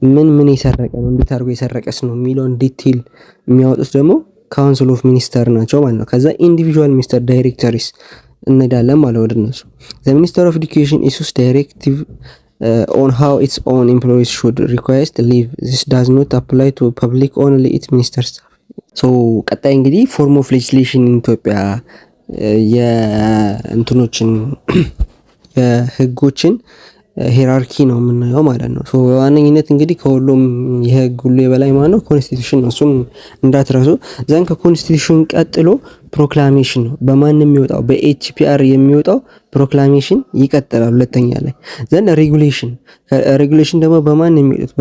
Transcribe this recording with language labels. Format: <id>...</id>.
<am>ምን የሰረቀ ነው፣ እንዴት አድርጎ የሰረቀስ ነው የሚለውን ዲቴል የሚያወጡት ደግሞ ካውንስል ኦፍ ሚኒስተር ናቸው ማለት ነው። ከዛ ኢንዲቪጁዋል ሚኒስተር ዳይሬክተሪስ እንሄዳለን ማለት ወደ እነሱ። ዘ ሚኒስተር ኦፍ ኤዱኬሽን ኢሹስ ዳይሬክቲቭ</am> <en>on how its own employees should request leave. This does not apply to public only its minister staff.</en> <am>So ቀጣይ እንግዲህ ፎርም ኦፍ ሌጅስሌሽን ኢትዮጵያ የእንትኖችን የህጎችን ሄራርኪ ነው የምናየው ማለት ነው። በዋነኝነት እንግዲህ ከሁሉም የህግ ሁሉ የበላይ ማለት ነው ኮንስቲቱሽን ነው። እሱን እንዳትረሱ። ዘን ከኮንስቲቱሽን ቀጥሎ ፕሮክላሜሽን ነው። በማንም የሚወጣው በኤችፒአር የሚወጣው ፕሮክላሜሽን ይቀጥላል ሁለተኛ ላይ። ዘን ሬጉሌሽን ደግሞ በማን የሚወጡት?</am>